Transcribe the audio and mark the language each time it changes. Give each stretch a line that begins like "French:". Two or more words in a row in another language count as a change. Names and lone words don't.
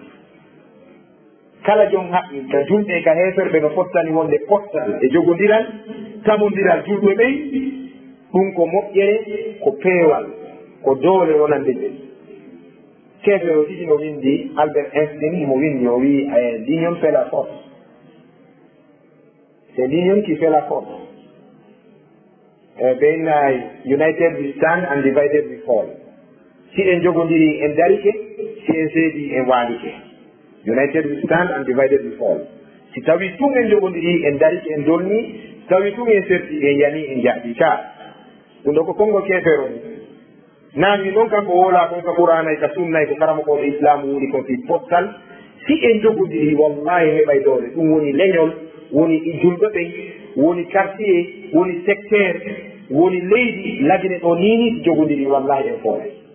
Fula: kala joom haqqil ka julɓe ka heferɓe no pottani wonde pottal e jogodiral tamodiral julɓe ɓey ɗum ko moƴƴere ko peewal ko doole wonande ɓe keefere o ɗiɗi no windi Albert Einstein mo windi o wi
French: l'union fait la force c'est l'union qui fait la force
English: being united we stand and divided we fall
Fula: si en jogodiri en darike si en seedi en waalike
English: united we stand and divided we fall
Fula: si tawi tun en jogodiri en darike en dolni tawi tun en serti en yani en jaɓi ka ɗum ɗo ko konngol keefero ni naami noon kanko woola kon ka qur'anay ka sunnay ko karamokoɓe islam woni kon fi pottal si en jogodiri wallahi heɓay doole ɗum woni leñol woni julɓe ɓen woni quartier woni secteur woni leydi lagine ɗo nini jogodiri wallahi en foore